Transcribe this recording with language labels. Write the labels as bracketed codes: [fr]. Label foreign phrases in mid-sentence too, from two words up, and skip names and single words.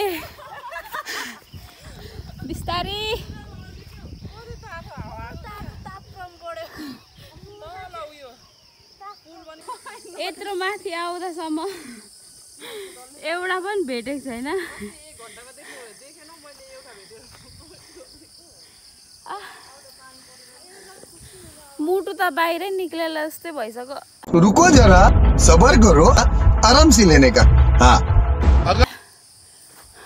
[ne] बिस्तारी यत्रो माथि आउँदासम्म एउटा पनि भेटेको छैन। मुटु त बाहिरै निक्लेला जस्तै भइसक्यो। [hi] रुको जरा, सबर करो, आराम से लेने का। हाँ